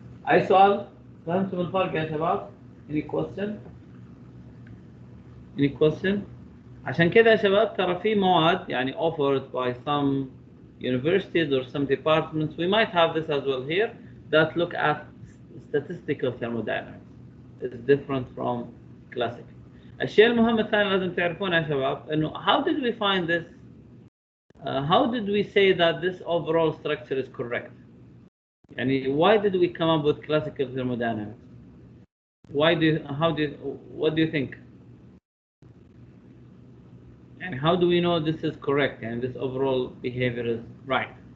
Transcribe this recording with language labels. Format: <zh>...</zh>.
<ar>أي سؤال؟ فهمتم الفرق يا شباب؟</ar> <en>Any question? Any question?</en> <ar>عشان كذا يا شباب ترى في مواد يعني</ar> <en>offered by some universities or some departments, we might have this as well here, that look at statistical thermodynamics. It's different from classical.</en> <ar>الشيء المهم الثاني لازم تعرفونه يا شباب انه</ar> <en>how did we find this? How did we say that this overall structure is correct? يعني why did we come up with classical thermodynamics? What do you think? And how do we know this is correct and this overall behavior is right?</en>